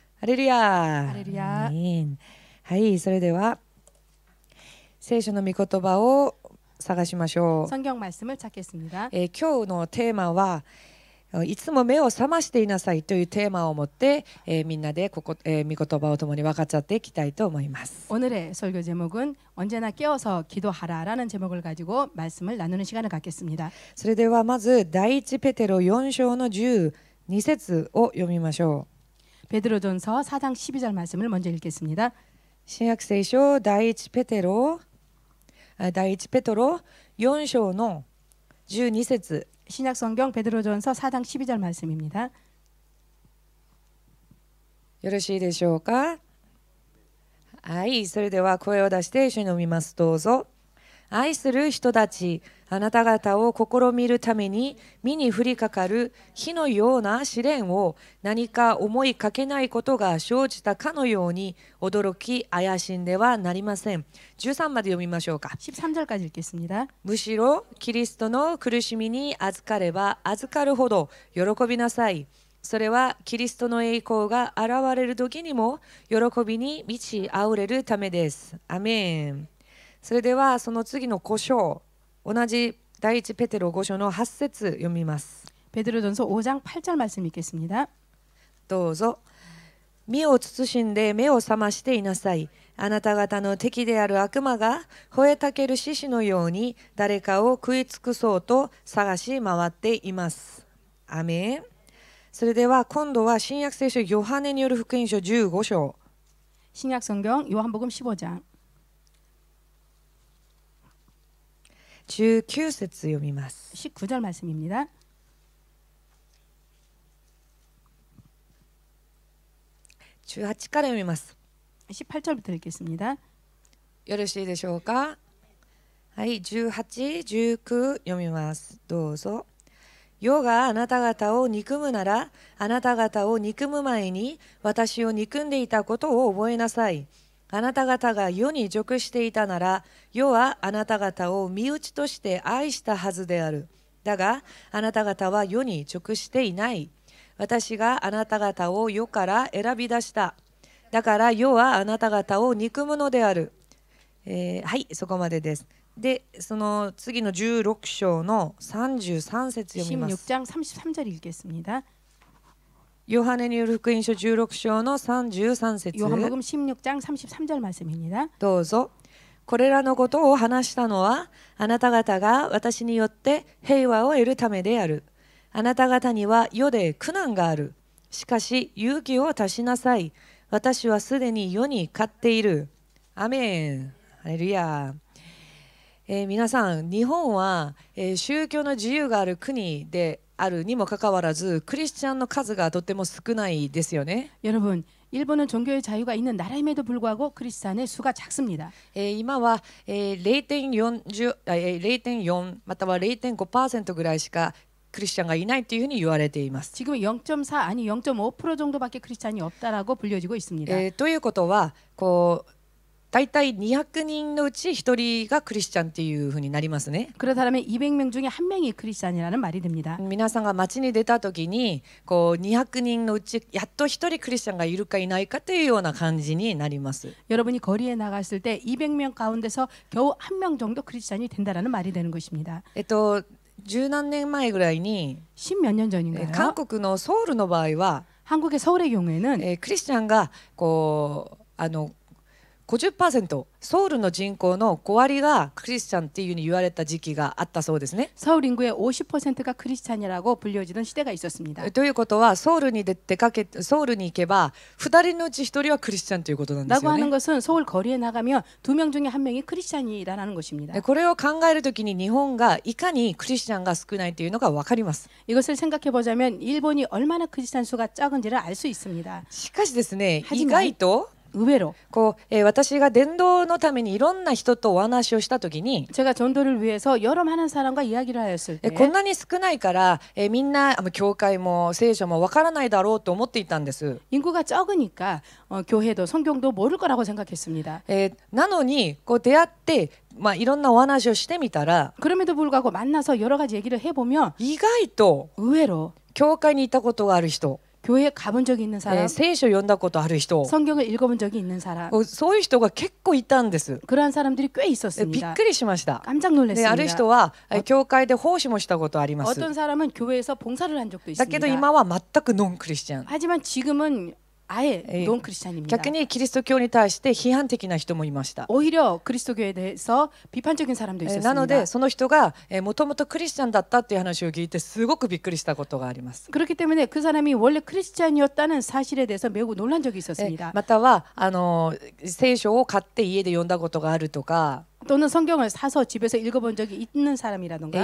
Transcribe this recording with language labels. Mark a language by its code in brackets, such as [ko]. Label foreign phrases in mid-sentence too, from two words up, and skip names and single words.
[ja] ハレルヤ。ハレルヤ。はい、それでは聖書の御言葉を探しましょう。 [ko] 성경 말씀을 찾겠습니다. [ja] 今日のテーマはいつも目を覚ましていなさいというテーマを持って、みんなで御言葉を共に分かち合っていきたいと思います。 [ko] 오늘의 설교 제목은 언제나 깨어서 기도하라라는 제목을 가지고 말씀을 나누는 시간을 갖겠습니다. [ja] それではまず第一ペテロ4章の12節を読みましょう。 [ko] 베드로전서 4장 12절 말씀을 먼저 읽겠습니다. [ja] 新約聖書第一ペテロ4章の12節 [ko] 신약성경 베드로전서 4장 12절 말씀입니다. [ja] よろしいでしょうか。はい、それでは声を出して一緒に読みます。どうぞ。愛する人たち、あなた方を試みるために身に降りかかる火のような試練を何か思いかけないことが生じたかのように驚き怪しんではなりません。13まで読みましょうか。 [ko] 13절까지 읽겠습니다. [ja] むしろキリストの苦しみに預かれば預かるほど喜びなさい。それはキリストの栄光が現れる時にも喜びに満ち溢れるためです。アメン。それではその次の5章、同じ第一ペテロ5章の8節読みます。 [ko] 베드로전서 5장 8절 말씀 읽겠습니다. [ja] どうぞ。身を慎んで目を覚ましていなさい。あなた方の敵である悪魔が吠えたける獅子のように誰かを食い尽くそうと探し回っています。アメン。それでは今度は新約聖書ヨハネによる福音書15章 [ko] 신약성경 요한복음 15장 [ja] 19 節読みます。 [ko] 19절 말씀입니다. [ja] 18 から読みます。 [ko] 18절부터 읽겠습니다. [ja] よろしいでしょうか。はい、18、19読みます。どうぞ。世があなた方を憎むなら、あなた方を憎む前に私を憎んでいたことを覚えなさい。あなた方が世に属していたなら、世はあなた方を身内として愛したはずである。だが、あなた方は世に属していない。私があなた方を世から選び出した。だから世はあなた方を憎むのである。はい、そこまでです。で、その次の16章の33節読みます。 [ko] 16장 33절 읽겠습니다. [ja] ヨハネによる福音書16章の33節 [ko] 요한복음 16장 33절 말씀입니다. [ja] どうぞ。これらのことを話したのはあなた方が私によって平和を得るためである。あなた方には世で苦難がある。しかし勇気を足しなさい。私はすでに世に勝っている。アメン。ハレルヤ。皆さん、日本は、宗教の自由がある国であるにもかかわらずクリスチャンの数がとても少ないですよね。 [ko] 여러분, 일본은 종교의 자유가 있는 나라임에도 불구하고 크리스찬의 수가 작습니다. [ja] 今は、0.4 または 0.5% ぐらいしかクリスチャンがいないというふうに言われています。 [ko] 지금 0.4 아니 0.5% 정도밖에 크리스찬이 없다라고 불려지고 있습니다. [ja] ということは大体200人のうち1人がクリスチャンっていうふうになりますね。 [ko] 그렇다면 200명 중에 한 명이 크리스찬이라는 말이 됩니다. [ja] 皆さんが街に出た時に200人のうちやっと1人クリスチャンがいるかいないかというような感じになります。 [ko] 여러분이 거리에 나갔을 때 200명 가운데서 겨우 한 명 정도 크리스찬이 된다라는 말이 되는 것입니다. [ja] 十何年前ぐらいに [ko] 10몇 년 전인가요? [ja] 韓国のソウルの場合は [ko] 한국의 서울의 경우에는 [ja] クリスチャンが50%ソウルの人口の5割がクリスチャンっていうふうに言われた時期があったそうですね。 [ko] 서울 인구의 50%가 크리스찬이라고 불려지던 시대가 있었습니다. [ja] ということはソウルに行けば2人のうち1人はクリスチャンということなんですよ [ko] 라고 하는 [ja] ね。 [ko] 것은 서울 거리에 나가면 2명 중에 한 명이 크리스찬이라는 것입니다. [ja] これを考えるときに日本がいかにクリスチャンが少ないというのが分かります。 [ko] 이것을 생각해 보자면 일본이 얼마나 크리스찬 수가 적은지를 알 수 있습니다. [ja] しかしですね、意 [ko] 하지만 [ja] 外と [ko] 의외로 [ja] 私が伝道のためにいろんな人とお話をしたときに [ko] 제가 전도를 위해서 여러 많은 사람과 이야기를 하였을 때 [ja] こんなに少ないからみんな教会も聖書もわからないだろうと思っていたんです。 [ko] 인구가 적으니까 교회도 성경도 모를 거라고 생각했습니다. [ja] なのに出会っていろんなお話をしてみたら [ko] 그럼에도 불구하고 만나서 여러 가지 얘기를 해보면 [ja] 意外と [ko] 의외로 [ja] 教会に行ったことがある人 [ko] 교회에 가본 적이 있는 사람, [ja] 聖書を読んだことある人、 [ko] 성경을 읽어본 적이 있는 사람, [ja] そういう人が結構いたんです。 [ko] 그러한 사람들이 꽤 [ja] びっ [ko] 있었습니다. [ja] くりしました。 [ko] 깜짝 [ja] で、ある [ko] 놀랐습니다. [ja] 人は教会で奉仕もしたことあります。 [ko] 어떤 사람은 교회에서 봉사를 한 적도 [ja] だけど [ko] 있습니다. [ja] 今は全くノンクリスチャン。 [ko] 하지만 지금은 아예 논 크리스찬입니다. [ja] 逆にキリスト教に対して批判的な人もいました。 [ko] 오히려 그리스도교에 대해서 비판적인 사람도 [ja] な [ko] 있었습니다. [ja] のでその人がもともとクリスチャンだったっていう話を聞いてすごくびっくりしたことがあります。 [ko] 그렇기 때문에 그 사람이 원래 크리스찬이었다는 사실에 대해서 매우 놀란 적이 있었습니다. [ja] または聖書を買って家で読んだことがあるとか、 [ko] 또는 성경을 사서 집에서 읽어본 적이 있는 사람이라던가